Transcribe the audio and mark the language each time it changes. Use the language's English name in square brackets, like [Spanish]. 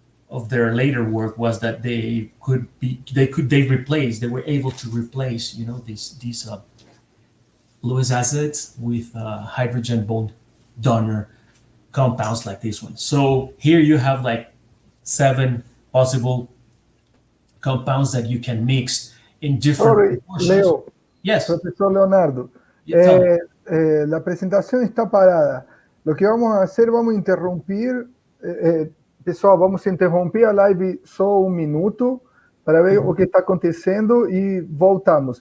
[English] of their later work was that they were able to replace, you know, these Lewis acids with hydrogen bond donor compounds like this one. So here you have like 7 possible compounds that you can mix in different proportions. Leo. Yes. [Spanish] Profesor Leonardo. La presentación está parada. Lo que vamos a hacer, vamos a interrumpir. [Portuguese] Pessoal, vamos interromper a live só um minuto para ver o que está acontecendo e voltamos.